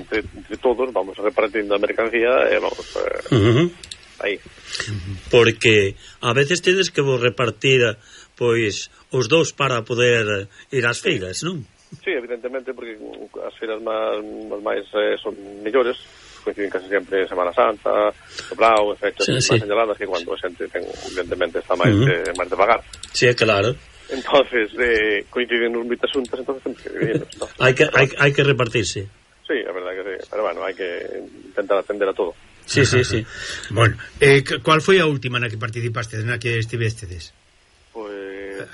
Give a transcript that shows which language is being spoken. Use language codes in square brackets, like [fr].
[gl] Entre todos vamos repartindo a mercancía e vamos ahí. Porque a veces tedes que vos repartir, pois, os dous para poder ir ás feiras, non? Sí, evidentemente, porque as feiras máis son mellores, coinciden casi sempre en Semana Santa, Blau, fechas máis señaladas, que cando a xente, evidentemente, está máis de pagar. Sí, é claro. [es] Entonces, coinciden un mito asuntos, entonces tenemos que dividirnos, ¿no? hay que repartirse. Sí, la verdad que sí. Pero bueno, hay que intentar atender a todo. Sí, sí, sí. Bueno, ¿cuál fue la última en la que participaste, en la que estuviste? Pues...